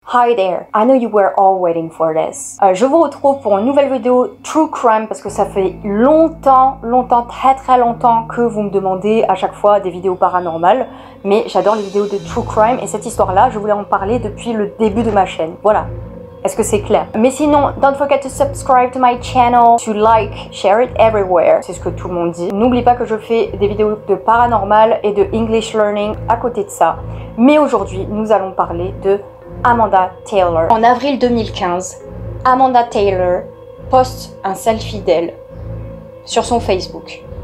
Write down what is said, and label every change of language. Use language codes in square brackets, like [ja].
[en] Hi there, I know you were all waiting for this. [fr] Je vous retrouve pour une nouvelle vidéo True Crime parce que ça fait longtemps, très longtemps que vous me demandez à chaque fois des vidéos paranormales. Mais j'adore les vidéos de True Crime et cette histoire-là, je voulais en parler depuis le début de ma chaîne. Voilà. Est-ce que c'est clair? Mais sinon, [en] don't forget to subscribe to my channel, to like, share it everywhere. [fr] C'est ce que tout le monde dit. N'oublie pas que je fais des vidéos de paranormal et de English learning à côté de ça. Mais aujourd'hui, nous allons parler de Amanda Taylor. En avril 2015, Amanda Taylor poste un selfie d'elle sur son Facebook.